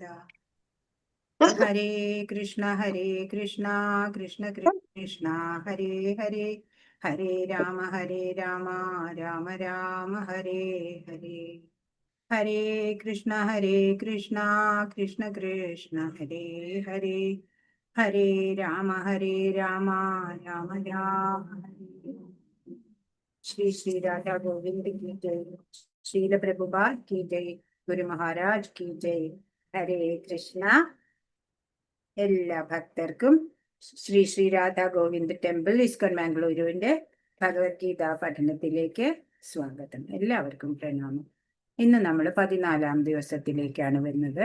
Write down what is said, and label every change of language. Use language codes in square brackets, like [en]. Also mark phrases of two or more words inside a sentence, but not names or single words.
[sa] हरे कृष्ण कृष्ण कृष्ण हरे हरे, हरे राम राम राम हरे हरे. हरे कृष्ण कृष्ण कृष्ण हरे हरे, हरे राम राम राम हरे. [hi] ശ്രീ രാധാ ഗോവിന്ദ് की जय, श्रील प्रभुपाद की जय, गुरु महाराज की जय. [ml] ഹരേ കൃഷ്ണ. എല്ലാ ഭക്തർക്കും ശ്രീ രാധാ ഗോവിന്ദ് ടെമ്പിൾ ഇസ്കോൺ മാംഗ്ലൂരുവിന്റെ ഭഗവത്ഗീത പഠനത്തിലേക്ക് സ്വാഗതം. എല്ലാവർക്കും പ്രണാമം. ഇന്ന് നമ്മൾ 14-ാം ദിവസത്തിലേക്കാണ് വരുന്നത്.